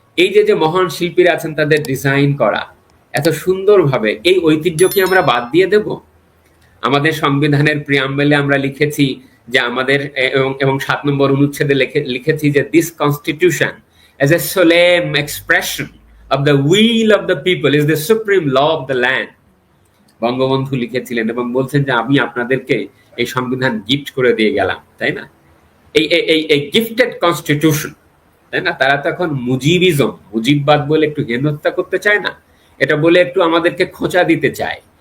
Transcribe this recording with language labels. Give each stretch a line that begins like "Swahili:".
Bangla: এই যে মহান শিল্পীরা আছেন, তাদের ডিজাইন করা এত সুন্দরভাবে, এই ঐতিহ্য কি আমরা বাদ দিয়ে দেব? আমাদের সংবিধানের প্রিয়াম্বলে আমরা লিখেছি যে আমাদের, এবং 7 নম্বর অনুচ্ছেদে লিখেছি যে
English: This constitution as a solemn expression of the will of the people is the supreme law of the land.
Bangla: Bangabandhu লিখেছিলেন এবং বলছেন যে আমি আপনাদেরকে এই সংবিধান গিফট করে দিয়ে গেলাম, তাই না? এই গিফটেড কনস্টিটিউশন, তাই না? তারা তো এখন মুজিববাদ বলে একটু হেনস্থা করতে চায় না, এটা বলে একটু আমাদেরকে খোঁচা দিতে চায়।